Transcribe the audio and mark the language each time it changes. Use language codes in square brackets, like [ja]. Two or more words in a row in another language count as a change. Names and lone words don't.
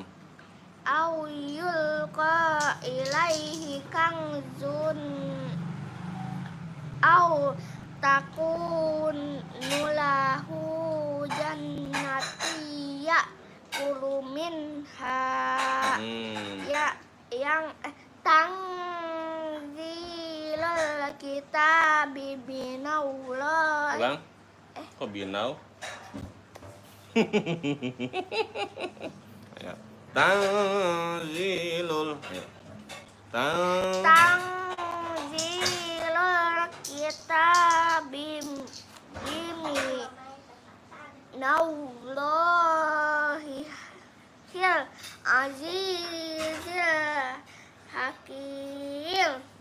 [ar] أو يلقى إليه كنز أو تكون له جنة يأكل منها Hmm. [id] ya yang [ar] تنزيل الكتاب بنالله. [id] Ulang. Kok binau? Ayo. Tanzilul. Ayo. [ar] تنزيل الكتاب من الله العزيز الحكيم.